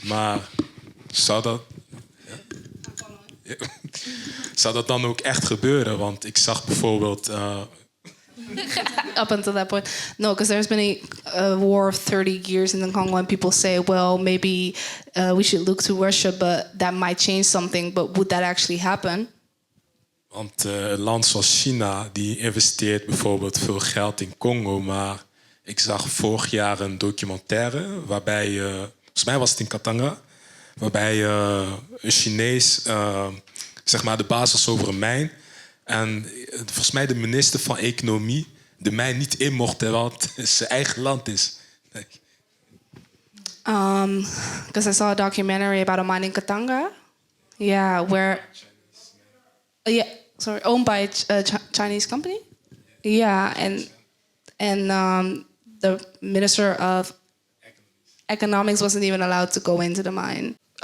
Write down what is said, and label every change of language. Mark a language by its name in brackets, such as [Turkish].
[Dutch] Maar zou dat... Ja? Zou dat dan ook echt gebeuren? Want ik zag bijvoorbeeld... [English] Up until that point, no, because there's been a war of 30 years in the Congo, and people say, well, maybe we should look to Russia, but that might change something. But would that actually happen? [Dutch] Want een land zoals China, die investeert bijvoorbeeld veel geld in Congo. Maar ik zag vorig jaar een documentaire waarbij, volgens mij was het in Katanga, waarbij een Chinees, zeg maar, de baas was over een mijn. En volgens mij de minister van Economie de mijn niet in mocht, terwijl het zijn eigen land is. [English] Because I saw a documentary about a mine in Katanga. Yeah, where... owned by a Chinese company. Yeah, and the minister of economics wasn't even allowed to go into the mine.